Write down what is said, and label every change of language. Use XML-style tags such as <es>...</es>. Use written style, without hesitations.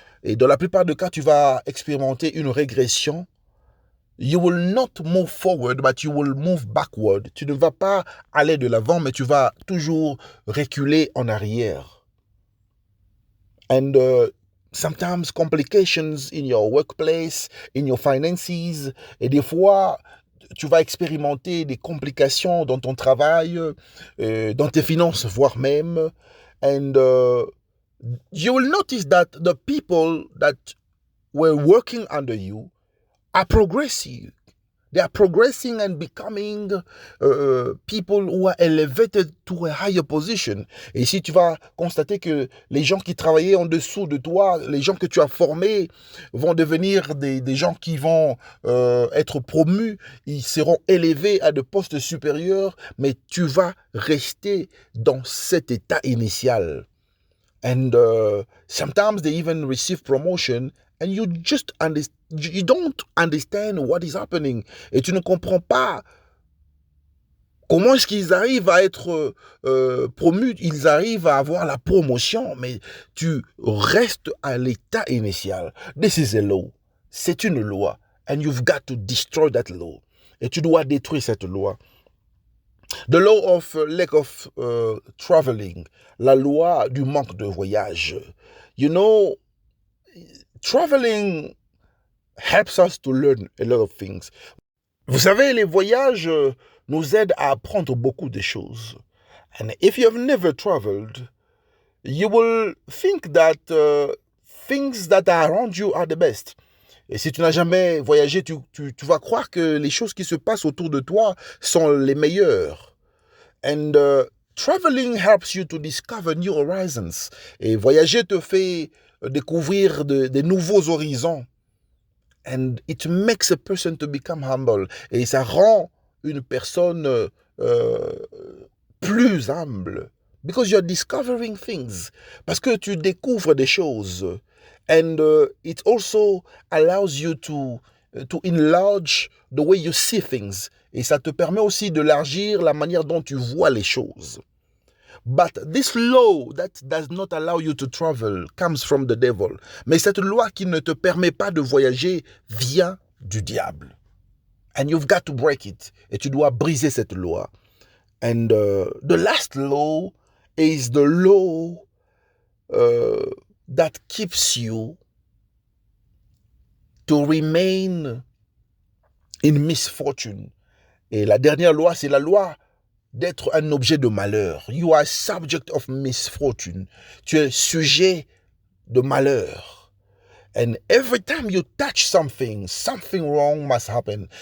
<fr>Et dans la plupart des cas, tu vas expérimenter une régression.</fr> <en>You will not move forward, but you will move backward.</en> <fr>Tu ne vas pas aller de l'avant, mais tu vas toujours reculer en arrière.</fr> <en>And sometimes complications in your workplace, in your finances,</en> <fr>et des fois, tu vas expérimenter des complications dans ton travail, dans tes finances, voire même.</fr> <en>And you will notice that the people that were working under you are progressing. They are progressing and becoming people who are elevated to a higher position.</en> <fr>Et ici, tu vas constater que les gens qui travaillaient en dessous de toi, les gens que tu as formés, vont devenir des gens qui vont être promus. Ils seront élevés à de postes supérieurs, mais tu vas rester dans cet état initial.</fr> <en>And sometimes they even receive promotion and you don't understand what is happening.</en> <fr>Et tu ne comprends pas comment est-ce qu'ils arrivent à être promus, ils arrivent à avoir la promotion, mais tu restes à l'état initial.</fr> <en>This is a law.</en> <fr>C'est une loi.</fr> <en>And you've got to destroy that law.</en> <fr>Et tu dois détruire cette loi.</fr> <en>The law of lack of traveling,</en> <fr>la loi du manque de voyage.</fr> <en>You know, traveling helps us to learn a lot of things.</en> <fr>Vous savez, les voyages nous aident à apprendre beaucoup de choses.</fr> <en>And if you have never traveled, you will think that things that are around you are the best.</en> <fr>Et si tu n'as jamais voyagé, tu vas croire que les choses qui se passent autour de toi sont les meilleures.</fr> <en>And traveling helps you to discover new horizons.</en> <fr>Et voyager te fait découvrir des nouveaux horizons.</fr> <en>And it makes a person to become humble.</en> <fr>Et ça rend une personne plus humble.</fr> <en>Because you're discovering things.</en> <fr>Parce que tu découvres des choses.</fr> <en>And it also allows you to enlarge the way you see things.</en> <fr>Et ça te permet aussi d'élargir la manière dont tu vois les choses.</fr> <en>But this law that does not allow you to travel comes from the devil.</en> <fr>Mais cette loi qui ne te permet pas de voyager vient du diable.</fr> <en>And you've got to break it.</en> <fr>Et tu dois briser cette loi.</fr> <en>And the last law is the law that keeps you to remain in misfortune.</en> <fr>Et la dernière loi, c'est la loi d'être un objet de malheur.</fr> <en>You are subject of misfortune.</en> <fr>Tu es sujet de malheur.</fr> <en>And every time you touch something wrong must happen.</en>